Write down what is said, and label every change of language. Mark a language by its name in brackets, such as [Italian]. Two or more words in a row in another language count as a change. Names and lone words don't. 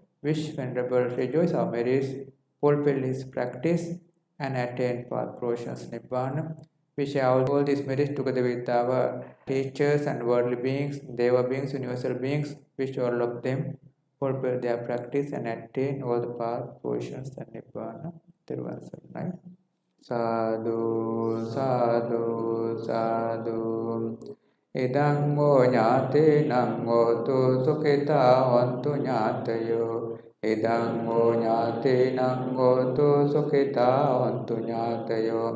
[English] Wish Venerable rejoice our merits, fulfill his practice and attain path, fruitions, nibbana. We share all these merits together with our teachers and worldly beings, deva beings, universal beings. Wish all of them fulfill their practice and attain all the path, fruitions, and nibbana. [Pali] Sadhu, sadhu, sadhu. Edang mo ñāte nang hotu sukhita hontu ñātayo. Edang mo ñāte nang hotu sukhita hontu ñātayo.